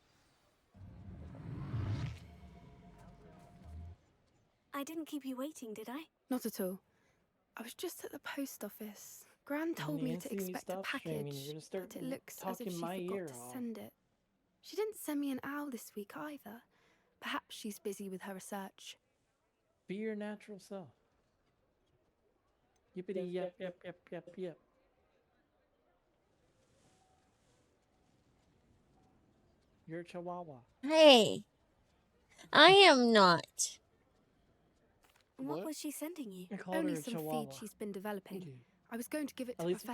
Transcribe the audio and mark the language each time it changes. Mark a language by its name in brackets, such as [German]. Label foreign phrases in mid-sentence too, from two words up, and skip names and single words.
[English] I didn't keep you waiting, did I? Not at all. I was just at the post office. Gran told me to Nancy, when you expect a stop streaming, package, you're gonna start but it looks as if talking she my forgot ear to off. send it. She didn't send me an owl this week either. Perhaps she's busy with her research. Be your natural self. Yippity yap yap yap yap yap. You're a chihuahua. Hey, I am not. What was she sending you? I called Only her a some chihuahua. feed she's been developing. I was going to give it At to least,